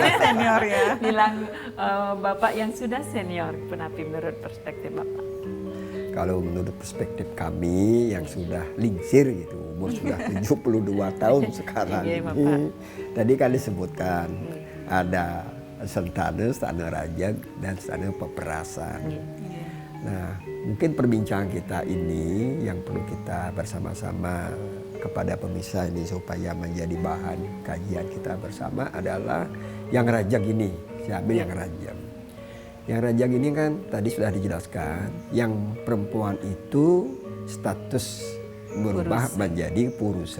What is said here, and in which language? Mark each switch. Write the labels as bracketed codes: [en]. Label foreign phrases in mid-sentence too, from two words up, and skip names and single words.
[id] Senior ya. Bilang Bapak yang sudah senior, Punapi menurut perspektif Bapak. Kalau menurut perspektif kami yang sudah lingsir gitu, umur sudah 72 tahun sekarang Iya, Bapak. ini. Tadi kan disebutkan ada sentana rajak dan sentana peperasan. Nah, mungkin perbincangan kita ini yang perlu kita bersama-sama kepada pemirsa ini supaya menjadi bahan kajian kita bersama adalah yang rajak ini. Saya ambil yang rajak. Yang rajak ini kan tadi sudah dijelaskan, yang perempuan itu status berubah menjadi purusa.